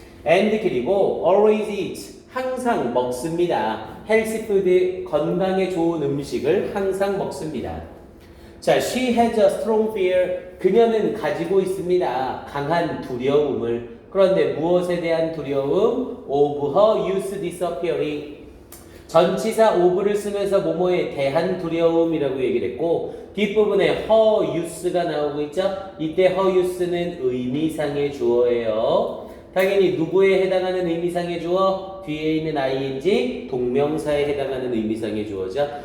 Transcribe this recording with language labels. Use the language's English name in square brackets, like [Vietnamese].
[English] and [Korean] 그리고 [English] always eat, [Korean] 항상 먹습니다. healthy food, 건강에 좋은 음식을 항상 먹습니다. 자, [English] she has a strong fear. [Korean] 그녀는 가지고 있습니다. 강한 두려움을. 그런데 무엇에 대한 두려움? [English] of her youth disappearing. [Korean] 전치사 of를 쓰면서 뭐뭐에 대한 두려움이라고 얘기를 했고 뒷부분에 [English] her youth [Korean] 가 나오고 있죠? 이때 her youth는 의미상의 주어예요. 당연히 누구에 해당하는 의미상의 주어? 뒤에 있는 ing 동명사에 해당하는 의미상의 주어죠.